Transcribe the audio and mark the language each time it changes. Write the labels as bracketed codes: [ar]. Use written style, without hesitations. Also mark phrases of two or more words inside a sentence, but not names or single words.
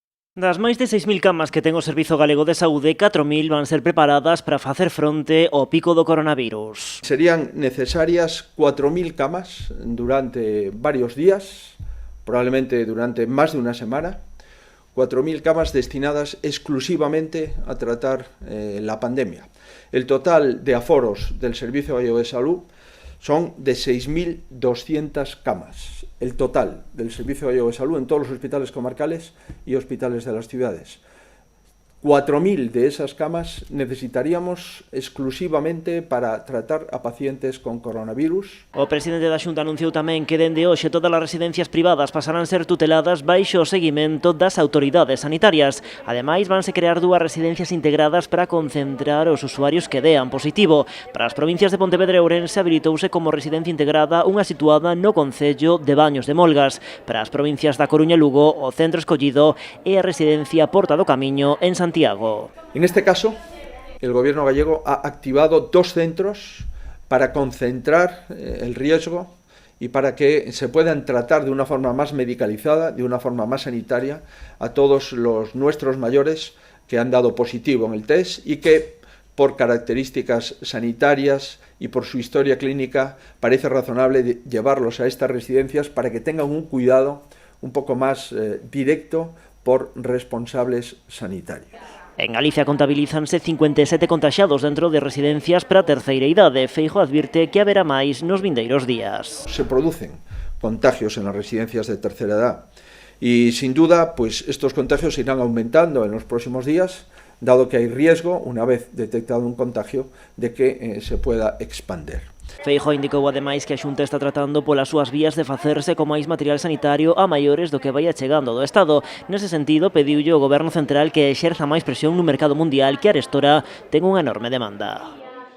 [gl] Das máis de 6.000 camas que ten o Servizo Galego de Saúde, 4.000 van ser preparadas para facer fronte ao pico do coronavirus. [es] Serían necesarias 4.000 camas durante varios días, probablemente durante más de una semana, 4.000 camas destinadas exclusivamente a tratar la pandemia. El total de aforos del Servicio Gallego de Salud son de 6.200 camas, el total del Servicio Gallego de Salud en todos los hospitales comarcales y hospitales de las ciudades. 4.000 de esas camas necesitaríamos exclusivamente para tratar a pacientes con coronavirus. [gl] O presidente da Xunta anunciou tamén que dende hoxe todas as residencias privadas pasarán a ser tuteladas baixo o seguimento das autoridades sanitarias. Ademais, vanse crear 2 residencias integradas para concentrar os usuarios que dean positivo. Para as provincias de Pontevedra e Ourense habilitouse como residencia integrada unha situada no concello de Baños de Molgas. Para as provincias da Coruña e Lugo, o centro escollido é a residencia Porta do Camiño en Santiago. [es] En este caso, el gobierno gallego ha activado 2 centros para concentrar el riesgo y para que se puedan tratar de una forma más medicalizada, de una forma más sanitaria, a todos los nuestros mayores que han dado positivo en el test y que, por características sanitarias y por su historia clínica, parece razonable llevarlos a estas residencias para que tengan un cuidado un poco más directo por responsables sanitarios. [gl] En Galicia contabilízanse 57 contaxiados dentro de residencias para a terceira idade. Feijóo advirte que haberá máis nos vindeiros días. [es] Se producen contagios en las residencias de tercera edad y sin duda pues estos contagios irán aumentando en los próximos días, dado que hay riesgo, una vez detectado un contagio, de que se pueda expandir. [gl] Feijóo indicou ademais que a Xunta está tratando polas súas vías de facerse con máis material sanitario a maiores do que vai chegando do Estado. Nese sentido, pediulle ao Goberno Central que exerza máis presión no mercado mundial que arestora ten unha enorme demanda.